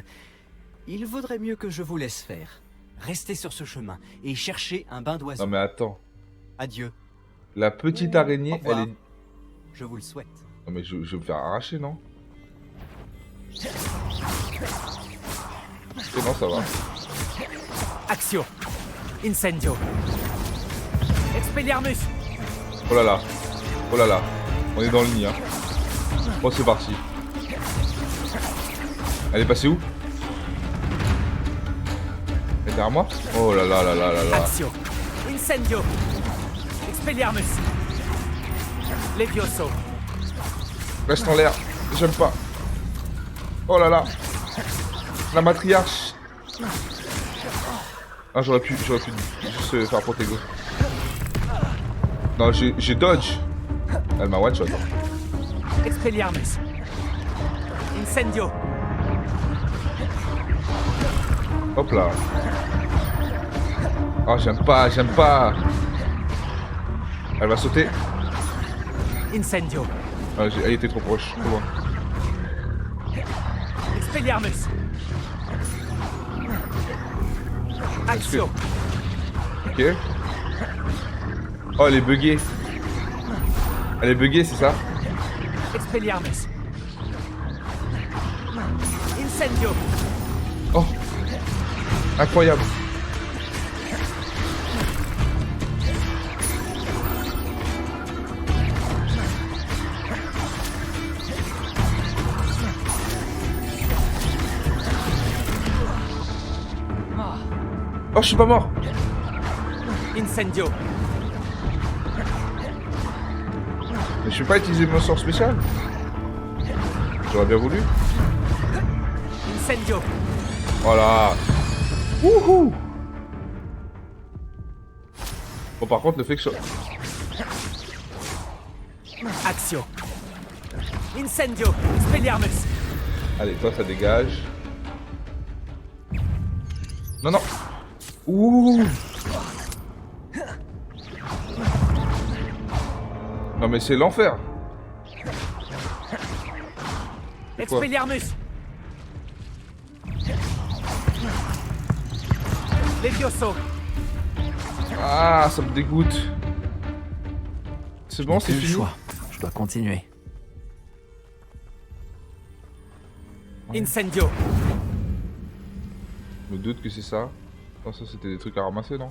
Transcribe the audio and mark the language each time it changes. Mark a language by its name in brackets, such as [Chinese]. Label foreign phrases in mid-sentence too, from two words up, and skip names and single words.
[French] Il vaudrait mieux que je vous laisse faire. Restez sur ce chemin et cherchez un bain d'oiseau. Non mais attends. Adieu, La petite araignée, Au revoir. elle est... je vous le souhaite. Non mais je vais me faire arracher, non? Ok, non, ça va. Axio. Incendio. Expelliarmus. Oh là là. Oh là là. On est dans le nid, hein. Oh, c'est parti. Elle est passée où? Elle est derrière moi? Oh là là là là là là. Axio. Incendio. Expelliarmus. Levioso. Reste en l'air. J'aime pas. Oh là là. La matriarche. Ah, j'aurais pu juste faire protego. Non, j'ai dodge. Elle m'a [English] one shot. [French] Expelliarmus. Incendio. Hop là. Oh, j'aime pas, j'aime pas. Elle va sauter. Incendio. Ah, elle était trop proche, trop loin. Expelliarmus. Axio. Ok. Oh, elle est buggée. Elle est buggée, c'est ça? Expelliarmus. Incendio. Oh. Incroyable. Oh, je suis pas mort. Incendio. Mais je vais pas utiliser mon sort spécial. J'aurais bien voulu. Incendio. Voilà. Wouhou. Bon, par contre, le fait que je... Axio. Incendio. Expelliarmus. Allez, toi, ça dégage. Non, non. Ouh. Non, mais c'est l'enfer. Expelliarmus. Levioso. Ah, ça me dégoûte. C'est bon, c'est Plus le fini. choix. Je dois continuer. Incendio. Je me doute que c'est ça. Non, ça c'était des trucs à ramasser, non?